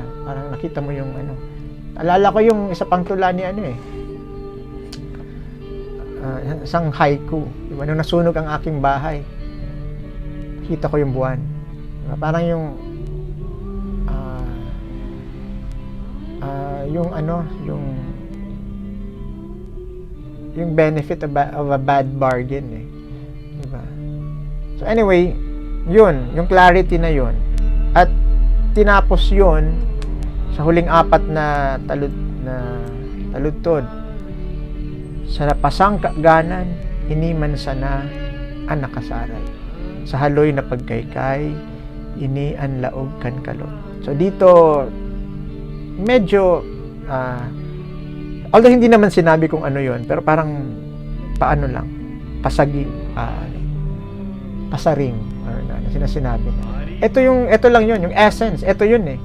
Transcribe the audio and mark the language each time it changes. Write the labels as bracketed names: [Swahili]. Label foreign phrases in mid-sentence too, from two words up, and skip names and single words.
[Filipino] Parang nakita mo yung Alala ko yung isa pang tula ni isang haiku. Diba? Nung nasunog ang aking bahay, kita ko yung buwan. Diba? Parang yung [English] benefit of a bad bargain [Filipino] eh. Diba? [English] So anyway, [Filipino] yun, yung clarity na yun. At tinapos yun sa huling apat na taludtod. [Bikol] Sa napasang kaganan, iniman sana ang nakasaray. Sa haloy na pagkaykay, ini ang laog kan kalot. [Filipino] So dito, medyo although hindi naman sinabi kung ano yon, pero parang pasaring or sinabi na. Ito lang yon, yung essence, ito yun eh.